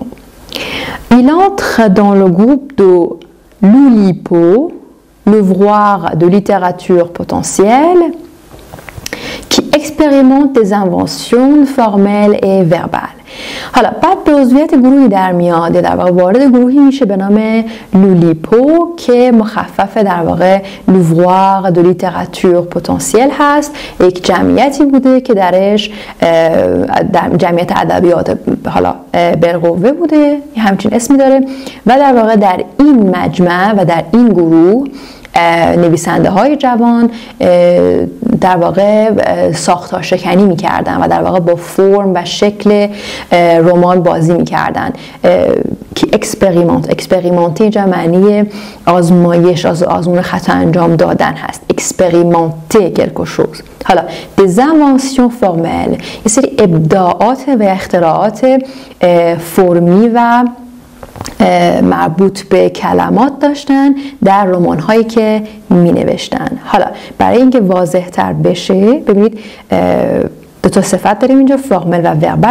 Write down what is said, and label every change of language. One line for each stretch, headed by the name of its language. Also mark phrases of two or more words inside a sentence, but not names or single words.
French: Il entre dans le groupe de l'Oulipo, l'ouvroir de littérature potentielle, qui expérimente des inventions formelles et verbales.
Persian: حالا بعد به عضویت گروهی در میاد، در واقع وارد گروهی میشه به نام لولیپو که مخفف در واقع
French: ouvroir de littérature potentielle
Persian: هست. یک جمعیتی بوده که درش جمعیت ادبیات حالا بالقوه بوده، همچین اسمی داره و در واقع در این مجمع و در این گروه نویسنده های جوان در واقع ساختار شکنی میکردن و در واقع با فرم و شکل رمان بازی میکردن که اکسپریمنتی اینجا معنی آزمایش، آزمون خطا انجام دادن هست.
French: اکسپریمنته quelque chose. حالا des inventions formelles،
Persian: یه سری ابداعات و اختراعات فرمی و مربوط به کلمات داشتن در رمان هایی که می نوشتن. حالا برای اینکه واضح تر بشه ببینید دو تا صفت داریم اینجا، فرمل و وربال.